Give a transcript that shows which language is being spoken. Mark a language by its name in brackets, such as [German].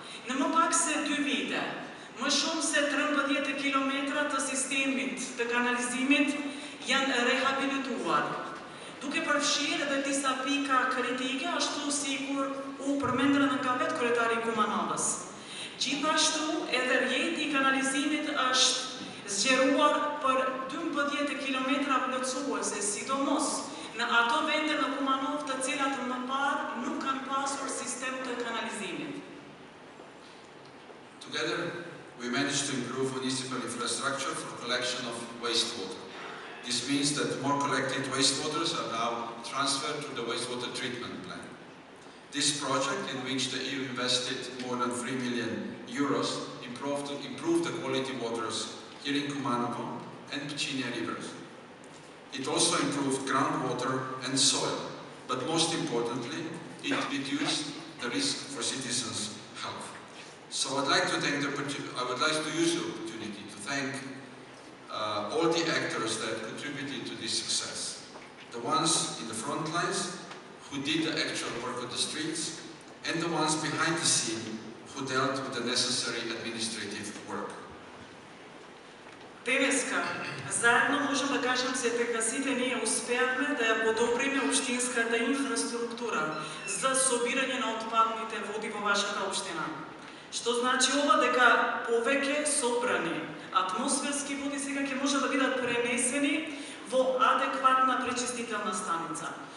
[Albanian] Në më pak se 2 vite, më shumë se 13 kilometra të sistemit të kanalizimit janë rehabilituar, duke përfshirë edhe disa pika kritike, ashtu sikur u përmendën nga vetë kryetari Kumanovës. Gjithashtu edhe rjeti i kanalizimit është zgjeruar për 12 kilometra plotësuese, sidomos në ato vende në Kumanov të cilat më parë nuk kanë pasur sistem të kanalizimit. [English] Together, we managed to improve municipal infrastructure for collection of wastewater. This means that more collected wastewaters are now transferred to the wastewater treatment plant. This project, in which the EU invested more than 3 million euros, improved the quality waters here in Kumanovo and Picinia rivers. It also improved groundwater and soil, but most importantly, it reduced the risk for citizens' health. So I would like to use the opportunity to thank all the actors that contributed to this success. The ones in the front lines who did the actual work on the streets, and the ones behind the scene who dealt with the necessary administrative work. [Macedonian] Денеска, заедно можем да кажем се дека сите ние успеавме да ја подобриме општинската инфраструктура за собирање на отпадните води во вашата општина. Што значи ова дека повеќе собрани атмосферски води сега ќе може да бидат пренесени во адекватна пречистителна станица.